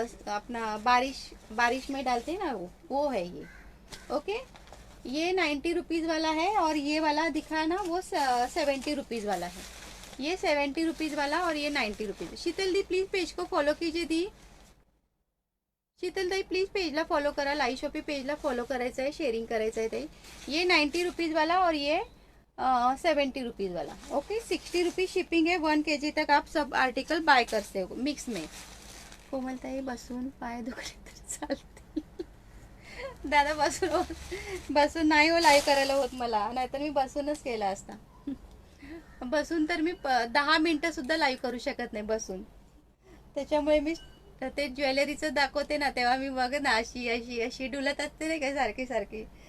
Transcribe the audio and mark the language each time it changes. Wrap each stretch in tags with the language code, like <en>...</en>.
<hi>अपना बारिश में डालते हैं ना, वो है ये. ओके, ये 90 रुपीज वाला है. और ये वाला दिखा ना, वो 70 रुपीज वाला है. ये 70 रुपीज वाला और ये 90 rupees. Sheetal the please page को फॉलो कीजिए दी.</hi> <mr>शीतल ताई प्लीज पेजला फॉलो करा. लाई शॉपी पेजला फॉलो करायचं आहे, शेअरिंग करायचं आहे ताई.</mr> <hi>ये 90 रुपीज वाला और ये 70 रुपीज वाला. ओके, 60 रुपीज शिपिंग है. 1 kg तक आप सब आर्टिकल बाय करते हो मिक्स में.</hi> <mr>कोमल ताई, बसून पाय दुखले तर चालते. दादा, बसून नाही हो लाईव्ह करायला होत मला, नाहीतर मी बसूनच केला असता. बसून तर मी 10 मिनिटं सुद्धा लाईव्ह करू शकत नाही बसून. त्याच्यामुळे मी ते ज्वेलरीचं दाखवते ना, तेव्हा मी बघ ना अशी अशी अशी डुलत असते नाही काय, सारखी सारखी.</mr>